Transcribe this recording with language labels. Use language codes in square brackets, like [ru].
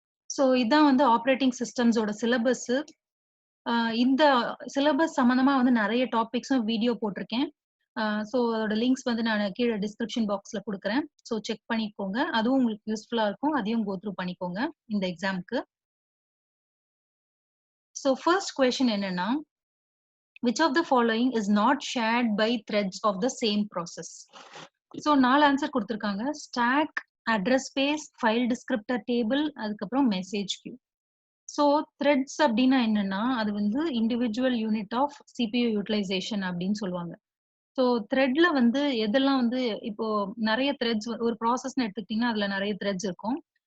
[ta] So இதான் வந்து operating சிஸ்டம்ஸோட syllabus. இந்த சிலபஸ் சம்பந்தமா வந்து நிறைய டாபிக்ஸும் வீடியோ போட்டிருக்கேன். ஸோ அதோட லிங்க்ஸ் வந்து நான் கீழே டிஸ்கிரிப்ஷன் பாக்ஸ்ல கொடுக்குறேன். ஸோ செக் பண்ணிக்கோங்க. அதுவும் உங்களுக்கு யூஸ்ஃபுல்லா இருக்கும். அதையும் கோ த்ரூ பண்ணிக்கோங்க இந்த எக்ஸாம்க்கு. ஸோ ஃபர்ஸ்ட் கொஸ்டின் என்னன்னா, [en] which of the following is not shared by threads of the same process? [ta] So 4 answer கொடுத்துருக்காங்க. Stock, address space, file descriptor table, அதுக்கப்புறம் மெசேஜ் கியூ. ஸோ த்ரெட்ஸ் அப்படின்னா என்னன்னா, அது வந்து individual unit of CPU utilisation அப்படின்னு சொல்லுவாங்க. So த்ரெட்ல வந்து எதெல்லாம் வந்து இப்போ நிறைய த்ரெட்ஸ் ஒரு ப்ராசஸ்ன்னு எடுத்துக்கிட்டீங்கன்னா அதுல நிறைய த்ரெட்ஸ் இருக்கும்.